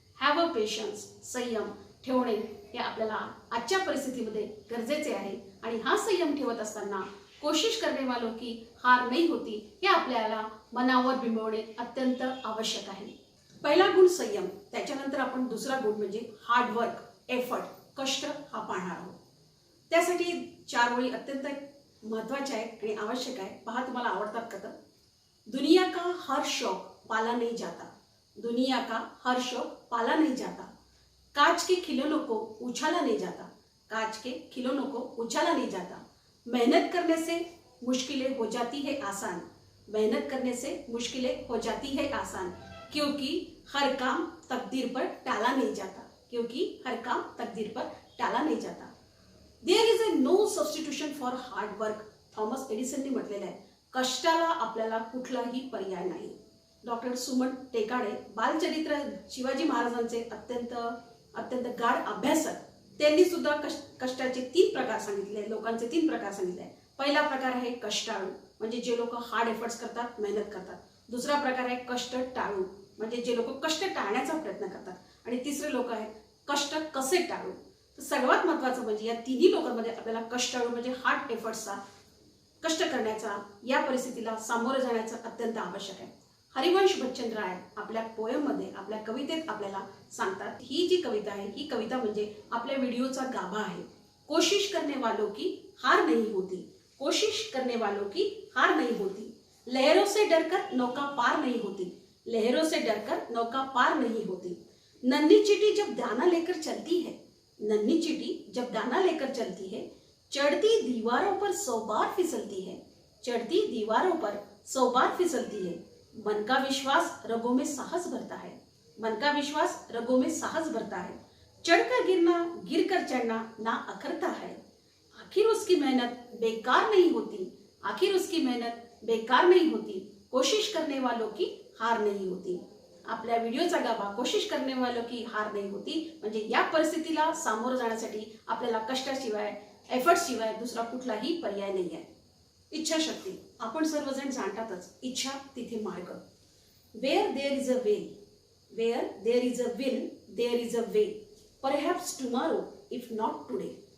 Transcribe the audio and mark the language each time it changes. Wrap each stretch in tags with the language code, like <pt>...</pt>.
<en>have a patience,</en> <mr>संयम ठेवणे हे आपल्याला आजच्या परिस्थितीमध्ये गरजेचे आहे आणि हा संयम ठेवत असताना</mr> <hi>कोशिश करने वालों की हार नहीं होती</hi> <mr>हे आपल्याला मनावर बिंबवणे अत्यंत आवश्यक आहे। पहिला गुण संयम, त्याच्यानंतर आपण दुसरा गुण म्हणजे हार्डवर्क, एफर्ट, कष्ट हा पाहणार आहोत। त्यासाठी 4 ओळी अत्यंत महत्त्वाच्या आहेत आणि आवश्यक आहे। पहा तुम्हाला आवडतात का तर?</mr> <hi>दुनिया का हर शौक पाला नहीं जाता, दुनिया का हर शौक पाला नहीं जाता, कांच के खिलौनों को उछाला नहीं जाता, कांच के खिलौनों को उछाला नहीं जाता, मेहनत करने से मुश्किलें हो जाती है आसान, मेहनत करने से मुश्किलें हो जाती है आसान, क्योंकि हर काम तकदीर पर टाला नहीं जाता, क्योंकि हर काम तकदीर पर टाला नहीं जाता।</hi> <en>there is a no substitution for hard work,</en> <mr>Thomas एडिसनने म्हटलेलं आहे। कष्टाला आपल्याला कुठलाही पर्याय नाही। डॉक्टर सुमन टेकाडे बालचरित्र शिवाजी महाराजांचे अत्यंत गाढ अभ्यासक, त्यांनी सुद्धा कष्टाचे 3 प्रकार सांगितले, लोकांचे 3 प्रकार सांगितले। पहिला प्रकार आहे कष्टाळू, म्हणजे जे लोक हार्ड एफर्ट्स करतात, मेहनत करतात। दुसरा प्रकार आहे कष्ट टाळू, म्हणजे जे लोक कष्ट टाळण्याचा प्रयत्न करतात, आणि तिसरे लोक आहेत कष्ट कसे टाळू। तर सर्वात महत्त्वाचं म्हणजे या तिन्ही लोकांमध्ये आपल्याला कष्टाळू म्हणजे हार्ड एफर्ट्सचा, कष्ट करण्याचा, या परिस्थितीला सामोरे जाण्याचं अत्यंत आवश्यक आहे। हरिवंश बच्चन राय आपल्या पोएममध्ये, आपल्या कवितेत आपल्याला सांगतात, ही जी कविता आहे ही कविता म्हणजे आपल्या व्हिडिओचा गाभा आहे।</mr> <hi>कोशिश करने वालों की हार नहीं होती, कोशिश करने वालों की हार नहीं होती, लहरों से डरकर नौका पार नहीं होती, लहरों से डरकर नौका पार नहीं होती, नन्ही चींटी जब दाना लेकर चलती है, नन्ही चींटी जब दाना लेकर चलती है, चढ़ती दीवारों पर 100 बार फिसलती है, चढ़ती दीवारों पर 100 बार फिसलती है, मन का विश्वास रगों में साहस भरता है, मन का विश्वास रगों में साहस भरता है, चढ़कर गिरना गिरकर चढ़ना ना अखरता है, आखिर उसकी मेहनत बेकार नहीं होती, आखिर उसकी मेहनत बेकार नहीं होती, कोशिश करने वालों की हार नहीं होती।</hi> <mr>आपल्या व्हिडिओचा गाभा</mr> <hi>कोशिश करने वालों की हार नहीं होती</hi> <mr>म्हणजे या परिस्थितीला सामोरं जाण्यासाठी आपल्याला कष्टाशिवाय, एफर्ट्सशिवाय दुसरा कुठलाही पर्याय नाही आहे। इच्छाशक्ती, आपण सर्वजण जाणतातच, इच्छा तिथे मार्ग।</mr> <en>Where there is a will, where there is a will there is a way, perhaps tomorrow if not today.</en>